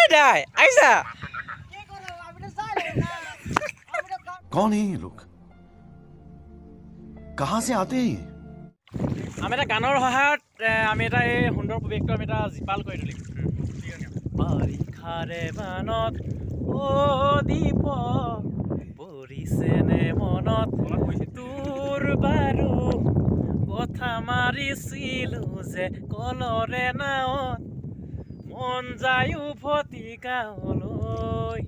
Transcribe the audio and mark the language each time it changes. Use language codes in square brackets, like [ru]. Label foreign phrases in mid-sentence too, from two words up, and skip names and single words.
[as] ভাই আইছা [hi] कौन है ये लोग कहाँ से आते हैं ये [as] আমি এটা গানৰ সহায়ত আমি এটা এই সুন্দৰ পৰিৱেশটো আমি এটা জীপাল কৰি তুলিম বাৰিষাৰে বানত অ দীপ পৰিছেনে মনত তোৰ বাৰু কথা মাৰিছিলো যে কলৰে নাৱত মন যায় উভতি গাঁৱলৈ